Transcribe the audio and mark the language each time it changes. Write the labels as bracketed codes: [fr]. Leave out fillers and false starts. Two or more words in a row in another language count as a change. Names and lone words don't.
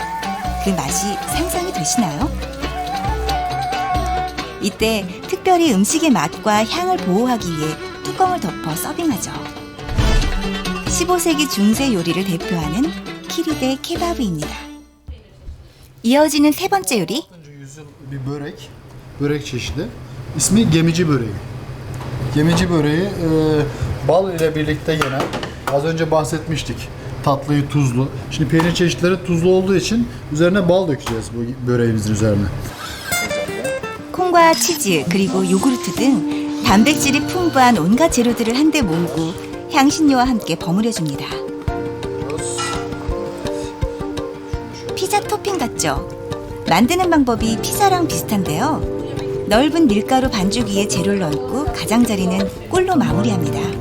[ko] 그 맛이 상상이 되시나요? 이때 특별히 음식의 맛과 향을 보호하기 위해 뚜껑을 덮어 서빙하죠. 15세기 중세 요리를 대표하는 키리데 케바브입니다. 이어지는 세 번째 요리. [tr] Bir börek çeşidi. İsmi gemici böreği. Gemici böreği bal ile birlikte yenen, az önce bahsetmiştik. Tatlıyı tuzlu. Şimdi peynir çeşitleri tuzlu olduğu için üzerine bal dökeceğiz bu böreğimizin üzerine. [ko] 콩과 치즈 그리고 요구르트 등 단백질이 풍부한 온갖 재료들을 한데 모으고 향신료와 함께 버무려줍니다. 피자 토핑 같죠? 만드는 방법이 피자랑 비슷한데요. 넓은 밀가루 반죽 위에 재료를 얹고 가장자리는 꿀로 마무리합니다.